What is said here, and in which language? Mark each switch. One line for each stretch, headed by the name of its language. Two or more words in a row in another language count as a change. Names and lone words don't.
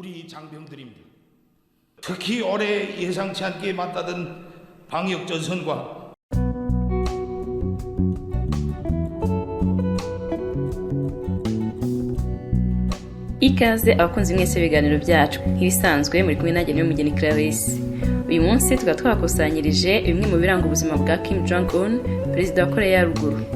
Korean: 장병들입니다. 특히 올해 예상치 않게 맞닿은 방역 전선과
Kinyarwanda: ikaze abakunzi mwese ibiganiro byacu nk'ibisanzwe muri kumwe nanjye n'umugeni Clarisse. Uyu munsi tukaba twakusanyirije bimwe mu biranga ubuzima bwa Kim Jong-un, perezida wa Korea ya Ruguru.